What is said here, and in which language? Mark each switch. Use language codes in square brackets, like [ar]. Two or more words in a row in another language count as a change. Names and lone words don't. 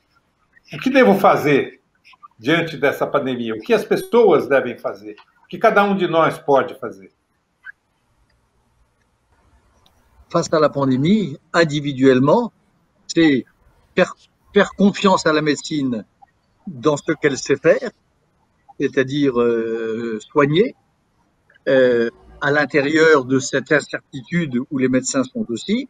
[pt] O que devo fazer diante dessa pandemia? O que as pessoas devem fazer? O que cada um de nós pode fazer? [fr] Face à la pandémie, individuellement, c'est faire confiance à la médecine dans ce qu'elle sait faire, c'est-à-dire soigner, à l'intérieur de cette incertitude où les médecins sont aussi.